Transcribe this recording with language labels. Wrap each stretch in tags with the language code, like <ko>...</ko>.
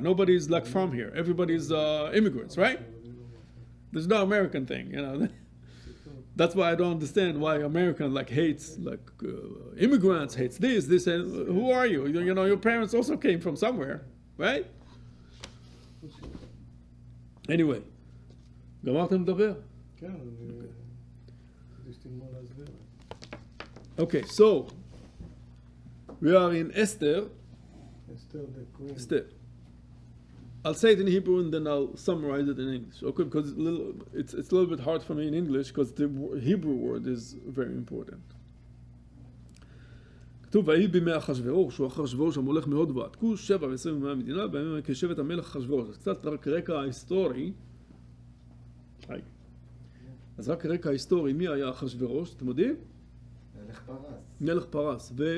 <en>Nobody's like from here. Everybody's immigrants, right? There's no American thing, you know. That's why I don't understand why American hates immigrants, hates this, and who are you? You know, your parents also came from somewhere, right? Anyway,</en> <he>גמרתם לדבר? כן, אני שתלמוד להסביר.</he> <en>Okay, so we are in Esther. Esther the Queen. Esther. I'll say it in Hebrew and then I'll summarize it in English. Okay, because it's a little bit hard for me in English because the Hebrew word is very important.</en> <he>כתוב, ויהי בימי אחשוורוש, שהוא אחשוורוש המולך מהוד ועד כוש, 7 ו-20 ימי המדינה, בימים ההם כשבט המלך אחשוורוש. אז קצת רק רקע ההיסטורי. אז רק רקע ההיסטורי, מי היה אחשוורוש? אתם יודעים? מלך פרס. מלך פרס.</he>